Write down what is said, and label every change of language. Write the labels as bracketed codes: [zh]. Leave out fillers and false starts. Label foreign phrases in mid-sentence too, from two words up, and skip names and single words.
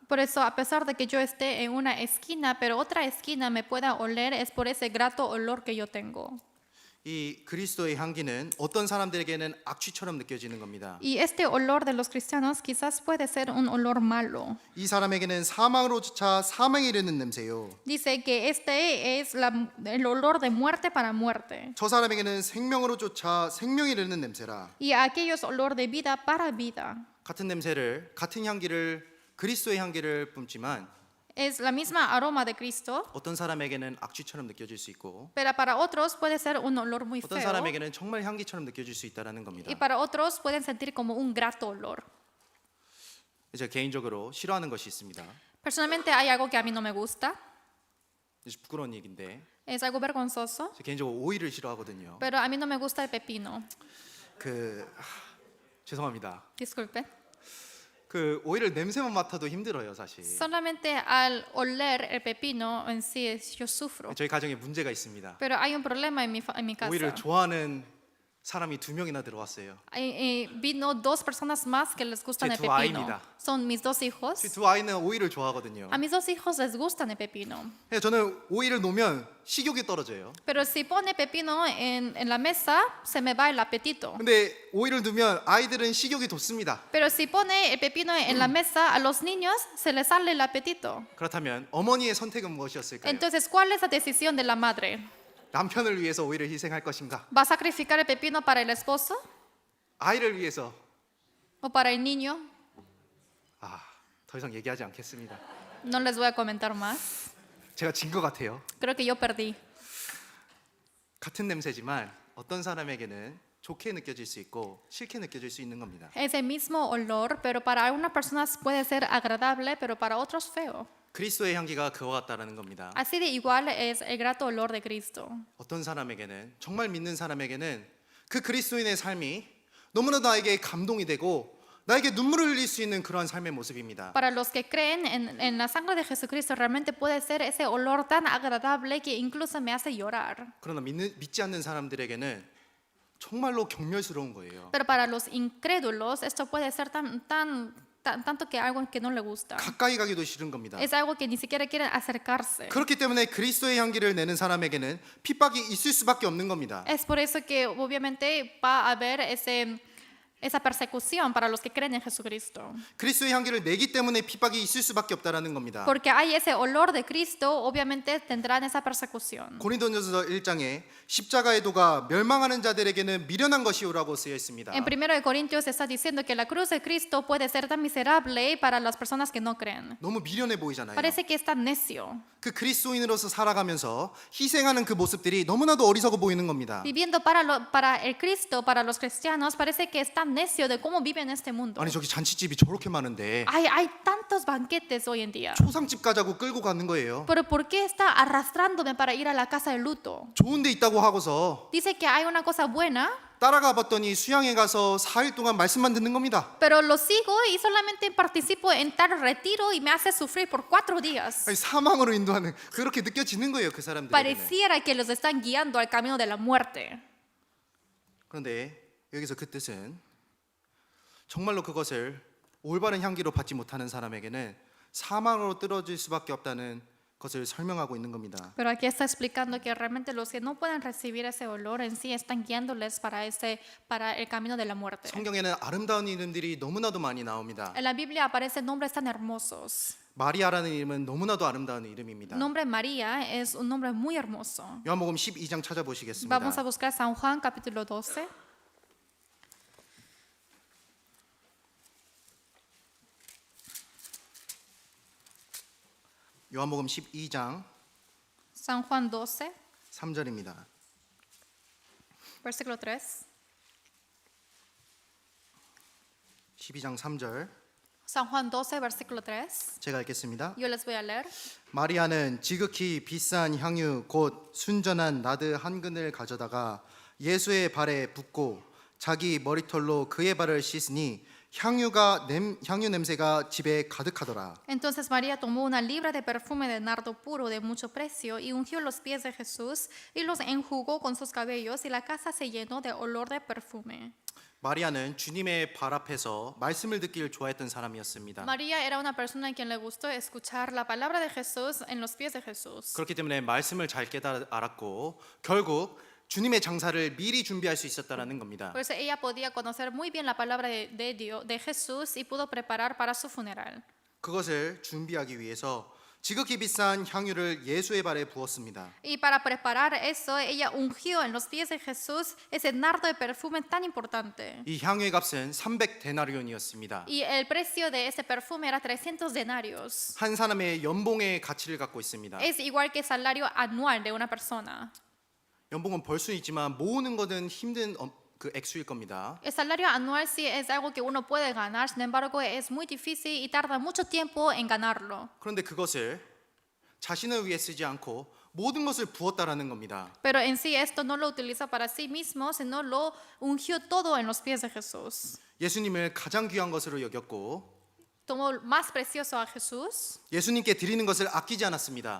[es] Por eso, a pesar de que yo esté en una esquina, pero otra esquina me pueda oler, es por ese grato olor que yo tengo. [ko] 이 그리스도의 향기는 어떤 사람들에게는 악취처럼 느껴지는 겁니다. [es] Y este olor de los cristianos quizás puede ser un olor malo. [ko] 이 사람에게는 사망으로 쫓아 사망에 이르는 냄새요. [es] Dice que este es el olor de muerte para muerte. [ko] 저 사람에게는 생명으로 쫓아 생명에 이르는 냄새라. [es] Y a aquellos olor de vida para vida. [ko] 같은 냄새를 같은 향기를 그리스도의 향기를 뿜지만 [es] Es la misma aroma de Cristo, [ko] 어떤 사람에게는 악취처럼 느껴질 수 있고 [es] pero para otros puede ser un olor muy [ko] 어떤 [es] feo. [ko] 사람에게는 정말 향기처럼 느껴질 수 있다는 겁니다. [es] Y para otros pueden sentir como un grato olor. [ko] 제가 개인적으로 싫어하는 것이 있습니다. [es] Personalmente hay algo que a mí no me gusta. [ko] 이제 부끄러운 얘기인데 [es] Es algo vergonzoso, [ko] 제가 개인적으로 오이를 싫어하거든요. [es] pero a mí no me gusta el pepino. [ko] 죄송합니다. [es] Disculpe. [ko] 그 오이를 냄새만 맡아도 힘들어요, 사실. [es] Solamente al oler el pepino en sí yo sufro. [ko] 저희 가정에 문제가 있습니다. [es] Pero hay un problema en mi casa. [ko] 오이를 좋아하는 사람이 2명이나 들어왔어요. [es] Vino 2 personas más que les gustan [ko] 제 [es] el [ko] 두 [es] pepino. [ko] 아이입니다. [es] Son mis 2 hijos. [ko] 두 아이는 오이를 좋아하거든요. [es] A mis 2 hijos les gustan el pepino. [ko] 저는 오이를 놓으면 식욕이 떨어져요. [es] Pero si pone pepino en la mesa, se me va el apetito. [ko] 근데 오이를 두면 아이들은 식욕이 돋습니다. [es] Pero si pone el pepino en la mesa, a los niños se les sale el apetito. [ko] 그렇다면 어머니의 선택은 무엇이었을까요? [es] Entonces, ¿cuál es la decisión de la madre? [ko] 남편을 위해서 오이를 희생할 것인가? [es] ¿Va a sacrificar el pepino para el esposo [ko] 아이를 위해서 [es] o para el niño? [ko] 더 이상 얘기하지 않겠습니다. [es] No les voy a comentar más. [ko] 제가 진 것 같아요. [es] Creo que yo perdí. [ko] 같은 냄새지만 어떤 사람에게는 좋게 느껴질 수 있고 싫게 느껴질 수 있는 겁니다. [es] Es el mismo olor, pero para algunas personas puede ser agradable, pero para otros feo. [ko] 그리스도의 향기가 그와 같다라는 겁니다. [es] Así de igual es el grato olor de Cristo. [ko] 어떤 사람에게는 정말 믿는 사람에게는 그 그리스도인의 삶이 너무나 나에게 감동이 되고 나에게 눈물을 흘릴 수 있는 그러한 삶의 모습입니다. [es] Para los que creen en la sangre de Jesucristo, realmente puede ser ese olor tan agradable que incluso me hace llorar. [ko] 그러나 믿지 않는 사람들에게는 정말로 경멸스러운 거예요. [es] Pero para los incrédulos, esto puede ser tanto que algo que no le gusta. [ko] 가까이 가기도 싫은 겁니다. [es] Es algo que ni siquiera quieren acercarse. [ko] 그렇기 때문에 그리스도의 향기를 내는 사람에게는 핍박이 있을 수밖에 없는 겁니다. [es] Es por eso que obviamente va a haber esa persecución para los que creen en Jesucristo. [ko] 그리스도의 향기를 내기 때문에 핍박이 있을 수밖에 없다라는 겁니다. [es] Porque hay ese olor de Cristo, obviamente tendrán esa persecución. [ko] 고린도전서 1장에 십자가의 도가 멸망하는 자들에게는 미련한 것이오라고 쓰여 있습니다. [es] En 1 Corintios está diciendo que la cruz de Cristo puede ser tan miserable para las personas que no creen. [ko] 너무 미련해 보이잖아요. [es] Parece que es tan necio. [ko] 그 그리스도인으로서 살아가면서 희생하는 그 모습들이 너무나도 어리석어 보이는 겁니다. [es] Viviendo para el Cristo, para los cristianos, parece que es tan necio de cómo vive en este mundo. [ko] 아니 저기 잔치집이 저렇게 많은데 [es] Hay tantos banquetes hoy en día. [ko] 초상집 가자고 끌고 가는 거예요. [es] Pero ¿por qué está arrastrándome para ir a la casa de luto? [ko] 좋은 데 있다고 하고서 [es] Dice que hay una cosa buena, [ko] 따라가 봤더니 수양회 가서 4일 동안 말씀만 듣는 겁니다. [es] pero lo sigo y solamente participo en tal retiro y me hace sufrir por 4 días. [ko] 아니, 사망으로 인도하는 그렇게 느껴지는 거예요, 그 사람들에게는. [es] Pareciera que los están guiando al camino de la muerte. [ko] 그런데 여기서 그 뜻은 정말로 그것을 올바른 향기로 받지 못하는 사람에게는 사망으로 떨어질 수밖에 없다는 것을 설명하고 있는 겁니다. [es] Pero aquí está explicando que realmente los que no pueden recibir ese olor en sí están guiándoles para el camino de la muerte. [ko] 성경에는 아름다운 이름들이 너무나도 많이 나옵니다. [es] En la Biblia aparecen nombres tan hermosos. [ko] 마리아라는 이름은 너무나도 아름다운 이름입니다. [es] El nombre María es un nombre muy hermoso. [ko] 요한복음 12장 찾아보시겠습니다. [es] Vamos a buscar San Juan capítulo 12. [ko] 요한복음 12장 [es] San Juan 12, [ko] 3절입니다. [es] versículo 3. [ko] 12장 3절 [es] San Juan 12, versículo 3. [ko] 제가 읽겠습니다. [es] Yo les voy a leer. [ko] 마리아는 지극히 비싼 향유 곧 순전한 나드 한 근을 가져다가 예수의 발에 붓고 자기 머리털로 그의 발을 씻으니 향유 냄새가 집에 가득하더라. [es] Entonces María tomó una libra de perfume de nardo puro de mucho precio y ungió los pies de Jesús y los enjugó con sus cabellos y la casa se llenó de olor de perfume. [ko] 마리아는 주님의 발 앞에서 말씀을 듣기를 좋아했던 사람이었습니다. [es] María era una persona a quien le gustó escuchar la palabra de Jesús en los pies de Jesús. [ko] 그렇기 때문에 말씀을 잘 알았고 결국 주님의 장사를 미리 준비할 수 있었다라는 겁니다. [es] Por eso ella podía conocer muy bien la palabra de Dios, de Jesús y pudo preparar para su funeral. [ko] 그것을 준비하기 위해서 지극히 비싼 향유를 예수의 발에 부었습니다. [es] Y para preparar eso, ella ungió en los pies de Jesús ese nardo de perfume tan importante. [ko] 이 향유의 값은 300데나리온이었습니다. [es] Y el precio de ese perfume era 300 denarios. [ko] 한 사람의 연봉의 가치를 갖고 있습니다. [es] Es igual que el salario anual de una persona. [ko] 연봉은 벌 수 있지만 모으는 것은 힘든 그 액수일 겁니다. [es] El salario anual sí es algo que uno puede ganar, sin embargo es muy difícil y tarda mucho tiempo en ganarlo. [ko] 그런데 그것을 자신을 위해 쓰지 않고 모든 것을 부었다라는 겁니다. [es] Pero en sí esto no lo utiliza para sí mismo, sino lo ungió todo en los pies de Jesús. [ko] 예수님을 가장 귀한 것으로 여겼고 [es] Tomó más precioso a Jesús [ko] 예수님께 드리는 것을 아끼지 않았습니다.